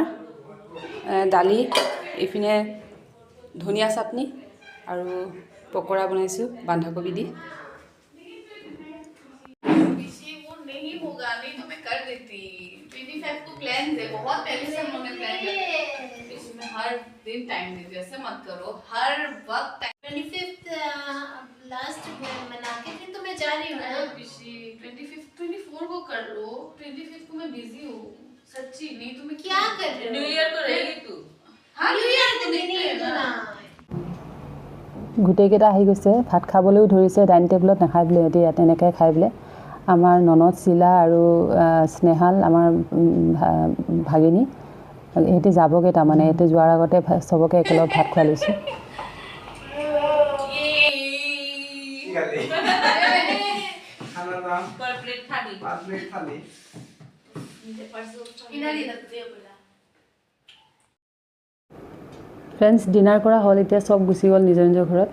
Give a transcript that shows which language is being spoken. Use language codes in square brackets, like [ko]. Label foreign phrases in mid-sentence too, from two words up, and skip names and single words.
[as] দালি, ইপিনে ধনিয়া চাটনি আৰু পকোৰা বনাইছোঁ বন্ধাকবি দি। [hi] नहीं होगा, नहीं तो मैं कर देती। 25 को प्लान है, बहुत पहले से हम लोगों ने प्लान किया। इसमें हर दिन टाइम दीजिए, ऐसे मत करो, हर वक्त 25th लास्ट मना के फिर तो मैं जा रही हूँ ना। 24 को कर लो, 25 को मैं बिजी हूँ सच्ची। नहीं तो मैं क्या कर रही हूँ? [en] New Year [hi] को रहेगी तू। हाँ [en] New Year [hi] को नहीं ना। [as] গোটেইকেইটা আহি গৈছে, ভাত খাবলৈও ধৰিছে। ডাইনিং টেবুলত নাখাই বোলে সিহঁতে, ইয়াত এনেকৈ খাই বোলে। আমাৰ ননদ চিলা আৰু স্নেহাল আমাৰ ভাগিনী সিহঁতে যাবগৈ। তাৰমানে সিহঁতে যোৱাৰ আগতে চবকে একেলগে ভাত খুৱাই লৈছোঁ। [en] friends dinner [as] কৰা হ'ল, এতিয়া চব গুচি গ'ল নিজৰ নিজৰ ঘৰত।